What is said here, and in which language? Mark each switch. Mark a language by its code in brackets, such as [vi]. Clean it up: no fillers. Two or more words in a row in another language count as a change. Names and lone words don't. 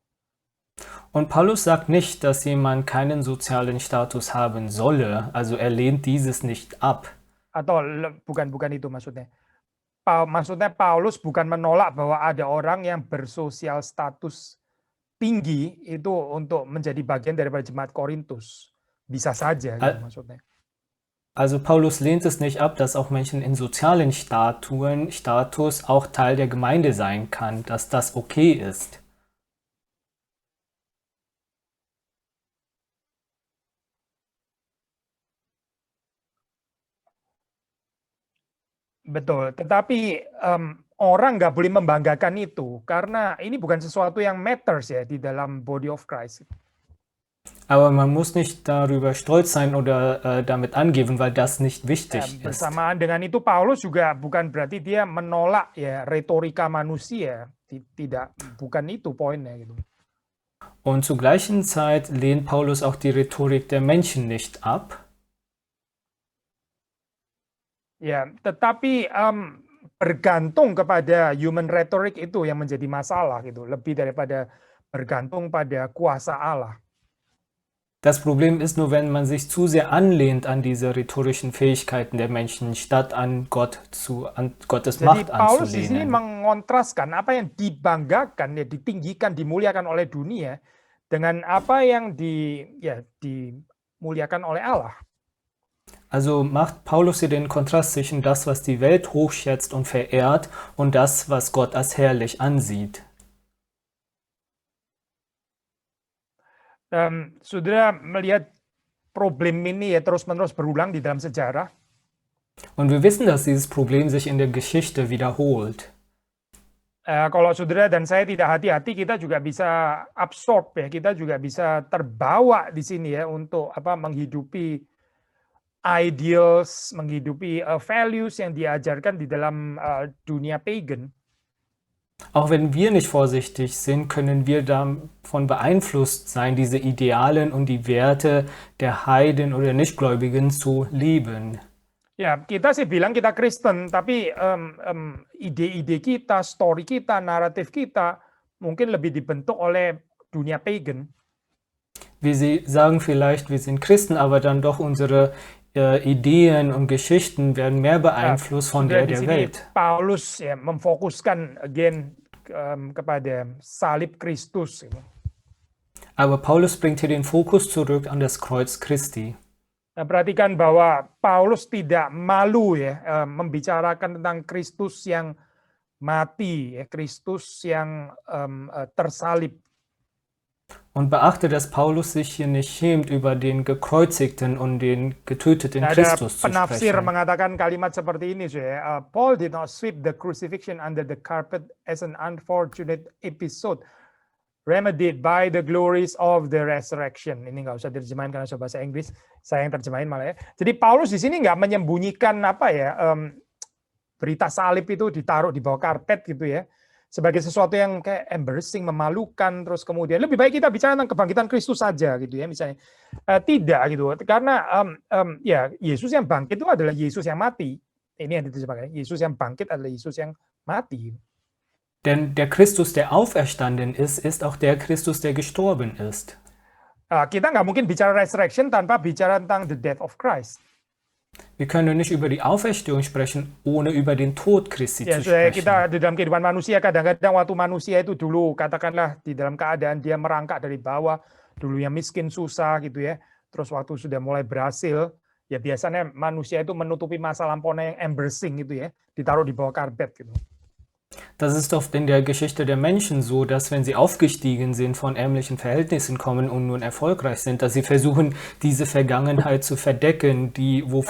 [de] Und Paulus sagt nicht, dass jemand keinen sozialen Status haben solle, also er lehnt dieses nicht ab. [id] Atau bukan itu maksudnya. Maksudnya Paulus bukan menolak bahwa ada orang yang bersosial status tinggi itu untuk menjadi bagian daripada jemaat Korintus. Bisa saja gitu maksudnya. [de] Also Paulus lehnt es nicht ab, dass auch Menschen in sozialen Status auch Teil der Gemeinde sein kann, dass das okay ist. [id] Betul, tetapi orang nggak boleh membanggakan itu karena ini bukan sesuatu yang matters ya di dalam [en] body of Christ. [de] Aber man muss nicht darüber stolz sein oder damit angeben, weil das nicht wichtig ist. [id] Bersamaan dengan itu Paulus juga bukan berarti dia menolak ya retorika manusia, tidak, bukan itu poinnya gitu. [de] Und zur gleichen Zeit lehnt Paulus auch die Rhetorik der Menschen nicht ab. [id] Ya, tetapi bergantung kepada [en] human rhetoric [id] itu yang menjadi masalah gitu, lebih daripada bergantung pada kuasa Allah. [de] Das Problem ist nur, wenn man sich zu sehr anlehnt an diese rhetorischen Fähigkeiten der Menschen, statt an Gottes Macht [id] Jadi Paulus di sini [de] anzulehnen. [id] mengontraskan apa yang dibanggakan, ya ditinggikan, dimuliakan oleh dunia dengan apa yang dimuliakan oleh Allah. [de] Also macht Paulus hier den Kontrast zwischen das, was die Welt hochschätzt und verehrt, und das, was Gott als herrlich ansieht. [id] Saudara melihat problem ini ya terus-menerus berulang di dalam sejarah. [de] Und wir wissen, dass dieses Problem sich in der Geschichte wiederholt. [id] Kalau saudara dan saya tidak hati-hati, kita juga bisa absorb ya, kita juga bisa terbawa di sini ya untuk menghidupi ideals, menghidupi values yang diajarkan di dalam dunia pagan. [de] Auch wenn wir nicht vorsichtig sind, können wir davon beeinflusst sein, diese Idealen und die Werte der Heiden oder Nichtgläubigen zu leben. [id] Ya, kita sih bilang kita Kristen, tapi ide-ide kita, story kita, naratif kita mungkin lebih dibentuk oleh dunia pagan. [de] Wir sagen vielleicht, wir sind Christen, aber dann doch unsere Ideen und Geschichten werden mehr beeinflusst von der Welt. [id] Paulus ya memfokuskan again kepada salib Kristus. [de] Aber Paulus bringt hier den Fokus zurück an das Kreuz Christi. [id] Nah, perhatikan bahwa Paulus tidak malu ya membicarakan tentang Kristus yang mati, ya, Kristus yang tersalib. [de] Und beachte, dass Paulus sich hier nicht schämt, über den gekreuzigten und den getöteten Christus zu [id] penafsir [de] sprechen. [id] mengatakan kalimat seperti ini, ya. [en] Paul did not sweep the crucifixion under the carpet as an unfortunate episode remedied by the glories of the resurrection. [id] Ini nggak usah diterjemahin karena bahasa Inggris, saya yang terjemahin malah ya. Jadi Paulus di sini nggak menyembunyikan berita salib itu ditaruh di bawah karpet gitu ya, sebagai sesuatu yang kayak embarrassing, memalukan, terus kemudian lebih baik kita bicara tentang kebangkitan Kristus saja gitu ya misalnya. Tidak gitu, karena ya Yesus yang bangkit itu adalah Yesus yang mati. Ini yang diterjemahkan, Yesus yang bangkit adalah Yesus yang mati. [de] Denn der Christus, der auferstanden ist, ist auch der Christus, der gestorben ist. [id] Kita nggak mungkin bicara resurrection tanpa bicara tentang [en] the death of Christ. [de] Wir können nicht über die Auferstehung sprechen, ohne über den Tod Christi zu sprechen. [id] Kita di dalam kehidupan manusia, kadang-kadang waktu manusia itu dulu, katakanlah di dalam keadaan dia merangkak dari bawah, dulunya miskin, susah gitu ya, terus waktu sudah mulai berhasil, ya biasanya manusia itu menutupi masa lampaunya yang embarrassing gitu ya, ditaruh di bawah karpet gitu. [de] Das ist oft in der Geschichte der Menschen so, dass wenn sie aufgestiegen sind, von ärmlichen Verhältnissen kommen und nun erfolgreich sind, dass sie versuchen, diese Vergangenheit zu verdecken, wofür